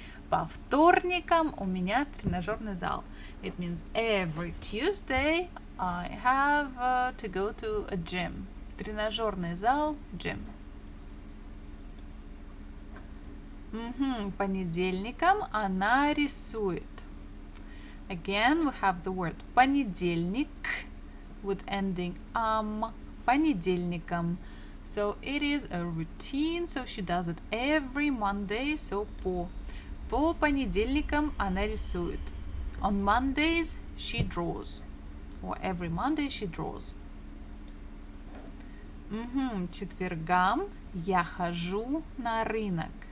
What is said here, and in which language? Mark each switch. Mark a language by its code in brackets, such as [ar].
[ru] По вторникам у меня тренажерный зал. [en] It means every Tuesday I have to go to a gym. [ru] Тренажерный зал, [en] gym. [ru] Понедельникам она рисует. [en] Again, we have the word понедельник with ending понедельникам. So it is a routine, so she does it every Monday, so [ru] по понедельникам она рисует. [en] On Mondays she draws, or every Monday she draws. [ru] Четвергам я хожу на рынок.